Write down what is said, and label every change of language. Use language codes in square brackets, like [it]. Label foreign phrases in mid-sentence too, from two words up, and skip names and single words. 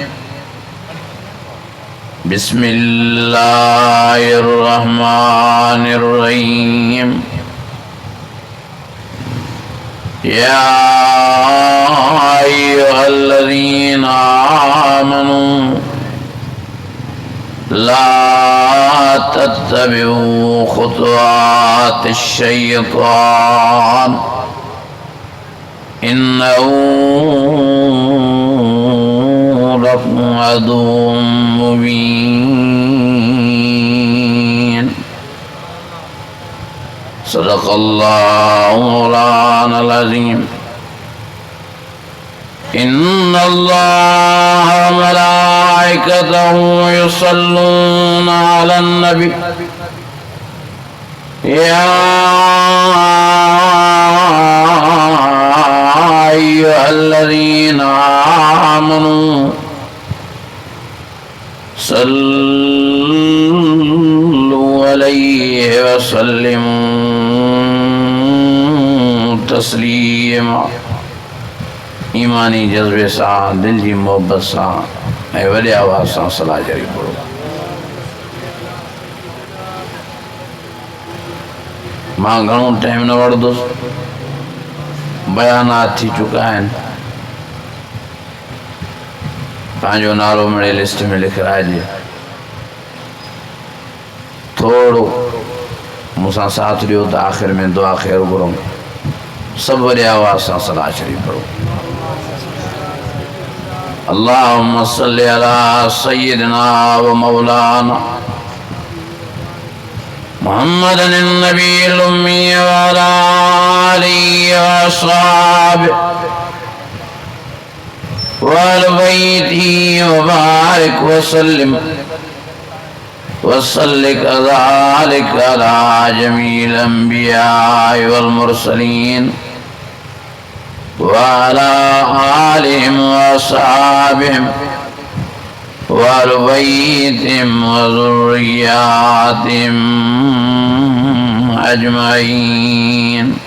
[ar] بسم الله الرحمن الرحيم. يا أيها الذين آمنوا لا تتبعوا خطوات الشيطان إنه لكم عدو مبين. صدق الله مولانا العظيم. إن الله وملائكته يصلون على النبي يا أيها الذين آمنوا صلوا عليه وسلموا تسليما. [sd] ईमानी जज्बे सां दिल जी मोहब्बत सां ऐं वॾे आवाज़ सां सलाह जरी पढ़ो। मां घणो टाइम न वठंदुसि, बयानात थी चुका आहिनि। पंहिंजो नालो मिड़े लिस्ट में लिखाइजे। थोरो मूंसां साथ ॾियो त आख़िर में दुआ ख़ैर घुरूं। सभु वॾे आवाज़ सां सलाह शरीफ़ पढ़ो। [ar] اللهم صل على سيدنا ومولانا محمد النبي الأمي وعلى آله وأصحابه وأهل بيته وبارك وسلم وصل كذلك على جميع الأنبياء والمرسلين وعلى آلهم وأصحابهم وأهل بيتهم وذرياتهم أجمعين.